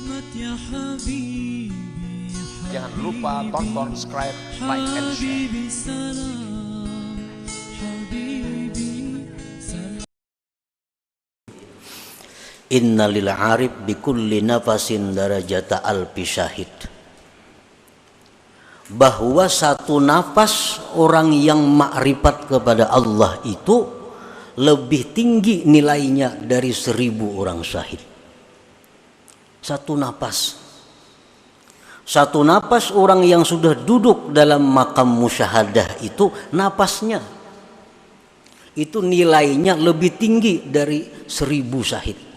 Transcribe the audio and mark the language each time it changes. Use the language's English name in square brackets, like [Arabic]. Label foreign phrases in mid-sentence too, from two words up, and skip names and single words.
[Indonesian] Jangan lupa tonton, subscribe, [English] like, and share. [Arabic] إن للعارف بكل نفس درجة ألف شهيد. [Indonesian] Bahwa satu nafas orang yang makrifat kepada Allah itu lebih tinggi nilainya dari 1000 orang syahid. Satu napas orang yang sudah duduk dalam makam musyahadah itu, napasnya itu nilainya lebih tinggi dari 1000 syahid.